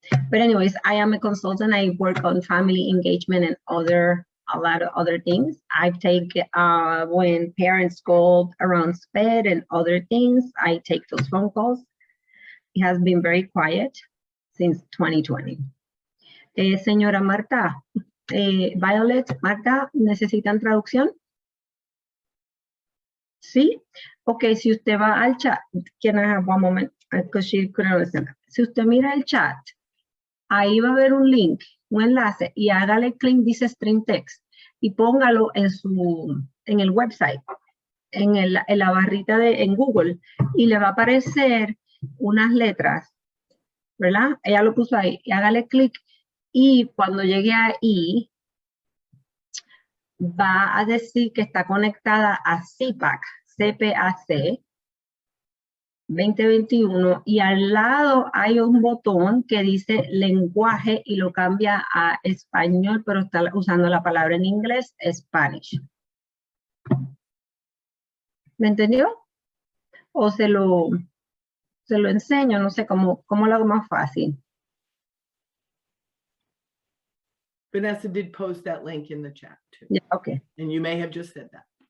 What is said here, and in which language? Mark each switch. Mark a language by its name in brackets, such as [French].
[English] But anyways, I am a consultant. I work on family engagement and a lot of other things. I take when parents go around SPED and other things, I take those phone calls. It has been very quiet since 2020. [Spanish] Señora Marta, Violet, Marta, ¿necesitan traducción? Sí. Ok, si usted va al chat, [English] can I have one moment? Because she couldn't understand. [Spanish] Si usted mira el chat, ahí va a haber un link, un enlace, y hágale clic, dice Stream Text, y póngalo en el website, en la barrita en Google, y le va a aparecer unas letras, ¿verdad? Ella lo puso ahí, y hágale clic, y cuando llegue ahí, va a decir que está conectada a CPAC, CPAC 2021, y al lado hay un botón que dice lenguaje y lo cambia a español, pero está usando la palabra en inglés, Spanish. ¿Me entendió? O se lo enseño, no sé cómo lo hago más fácil. [English] Vanessa did post that link in the chat too. Yeah, okay. And you may have just said that.